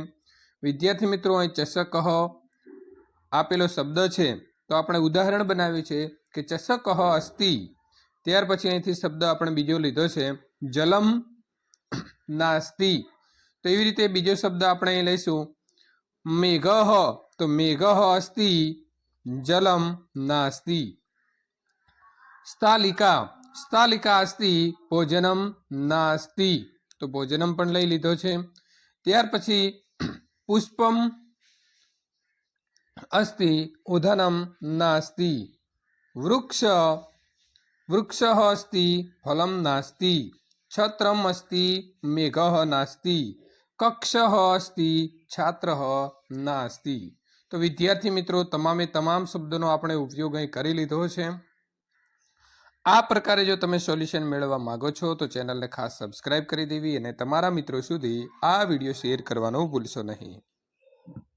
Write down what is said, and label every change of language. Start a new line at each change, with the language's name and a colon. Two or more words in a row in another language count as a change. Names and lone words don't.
Gujarati: વિદ્યાર્થી મિત્રો, અહીં ચષકઃ આપેલો શબ્દ છે તો આપણે ઉદાહરણ બનાવ્યું છે કે
Sanskrit: चषकः अस्ति।
Gujarati: ત્યાર પછી અહીંથી શબ્દ આપણે બીજો લીધો છે
Sanskrit: जलम नास्ति,
Gujarati: તો એવી રીતે બીજો શબ્દ આપણે અહીં લઈશું મેઘઃ तो
Sanskrit: मेघः अस्ति जलं नास्ति। स्थालिका स्थालिका अस्ति भोजनम नास्ति,
Gujarati: તો ભોજનમ પણ લઈ લીધો છે। ત્યાર પછી
Sanskrit: पुष्पम अस्ति उदनम नास्ति। वृक्ष वृक्षः अस्ति फलं नास्ति। छत्रम अस्ति मेघः नास्ति। कक्षः अस्ति छात्रः नास्ति।
Gujarati: તો વિદ્યાર્થી મિત્રો તમામે તમામ શબ્દો આપણે ઉપયોગ અહીં કરી લીધો છે। આ પ્રકારે જો તમે સોલ્યુશન મેળવવા માંગો છો તો ચેનલને ખાસ સબસ્ક્રાઇબ કરી દેવી અને તમારા મિત્રો સુધી આ વિડીયો શેર કરવાનું ભૂલશો નહીં।